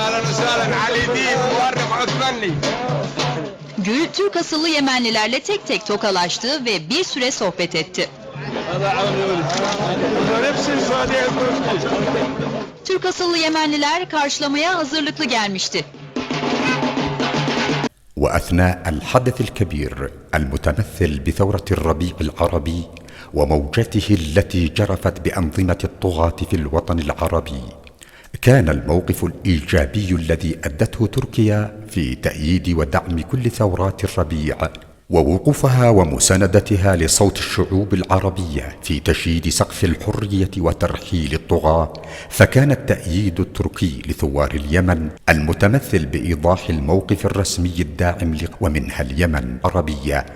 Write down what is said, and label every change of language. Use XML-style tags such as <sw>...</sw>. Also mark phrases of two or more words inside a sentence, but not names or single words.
<tr>Gül, Türk asıllı Yemenlilerle tek tek tokalaştı ve bir süre sohbet etti. Türk asıllı Yemenliler karşılamaya hazırlıklı gelmişti.</tr> <ar>وأثناء الحدث الكبير المتمثل بثورة الربيع العربي وموجته التي جرفت بأنظمة الطغاة في الوطن العربي، كان الموقف الإيجابي الذي أدته تركيا في تأييد ودعم كل ثورات الربيع ووقوفها ومساندتها لصوت الشعوب العربية في تشييد سقف الحرية وترحيل الطغاة، فكان التأييد التركي لثوار اليمن المتمثل بإيضاح الموقف الرسمي الداعم ومنها اليمن عربية،</ar>